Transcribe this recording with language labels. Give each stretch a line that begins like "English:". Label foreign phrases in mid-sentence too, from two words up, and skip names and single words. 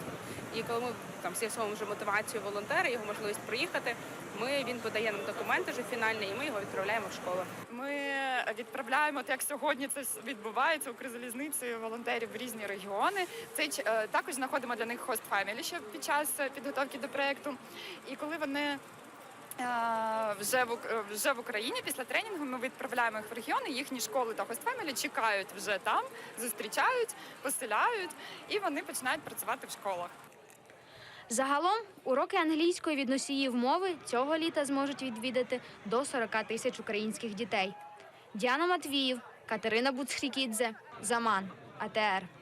Ukrainian: І коли ми з'ясовуємо вже мотивацію волонтера, його можливість приїхати, він подає нам документи вже фінальні, і ми його відправляємо в школу. Ми відправляємо, як сьогодні це відбувається, Укрзалізницею волонтерів в різні регіони. Також знаходимо для них
English: host family
Ukrainian: ще під час підготовки до проєкту. І коли вони вже в Україні після тренінгу ми відправляємо їх в регіони, їхні школи та
English: host family
Ukrainian: чекають вже там, зустрічають, поселяють, і вони починають працювати в школах. Загалом, уроки англійської від носіїв мови цього літа зможуть відвідати до 40 тисяч українських дітей. Діана Матвіїв, Катерина Буцхрікідзе, Заман, АТР.